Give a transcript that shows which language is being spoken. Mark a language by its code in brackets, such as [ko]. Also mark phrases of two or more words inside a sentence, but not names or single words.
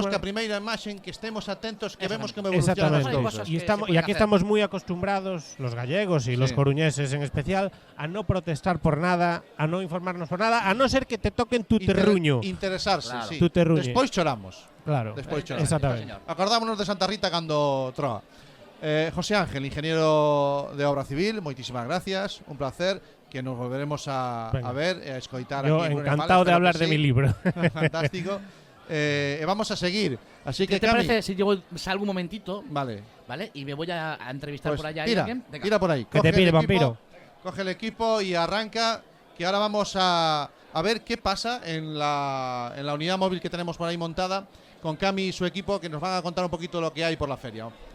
[es] que a primera imagen que estemos atentos, que vemos que evolucionan las cosas. Y aquí estamos muy acostumbrados, los gallegos y los coruñeses en especial, a no protestar por nada, a no informarnos por nada, a no ser que te toquen tu terruño. Interesarse, claro. sí. Tu terruño. [gl] Después choramos. Claro. Después choramos. Exactamente. Acordámonos de Santa Rita cando troa. José Ángel, ingeniero de obra civil, moitísimas gracias, un placer, que nos volveremos a ver e a escoitar. [es] Yo aquí encantado de hablar de mi libro. Fantástico. Vamos a seguir, así que ¿Qué te parece si yo salgo un momentito? Vale. Y me voy a entrevistar Pues por allá. Tira por ahí. Que te pide, vampiro. Coge el equipo y arranca, que ahora vamos a ver qué pasa en la unidad móvil que tenemos por ahí montada, con Cami y su equipo, que nos van a contar un poquito lo que hay por la feria.